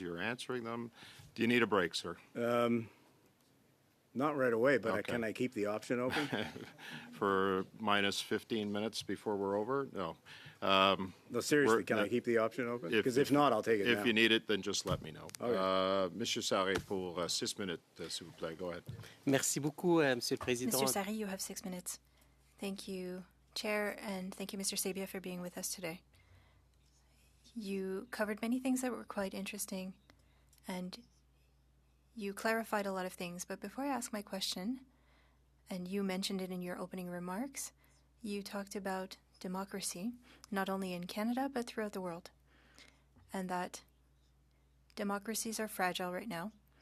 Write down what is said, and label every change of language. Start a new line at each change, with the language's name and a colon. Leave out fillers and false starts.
English: You're answering them. Do you need a break, sir? Not right away, but Okay. can I keep the option open? For minus 15 minutes before we're over? No. No, seriously, can I keep the option open? Because if not, I'll take it now. If you need it, then just let me know. Okay.
French: Monsieur Sarré, pour 6 minutes, s'il vous plaît.
English: Go ahead.
French: Merci beaucoup, Monsieur le Président.
English: Mr. Sari, you have 6 minutes. Thank you, Chair, and thank you, Mr. Sabia, for being with us today. You covered many things that were quite interesting, and you clarified a lot of things, but before I ask my question, and you mentioned it in your opening remarks, you talked about democracy, not only in Canada, but throughout the world, and that democracies are fragile right now.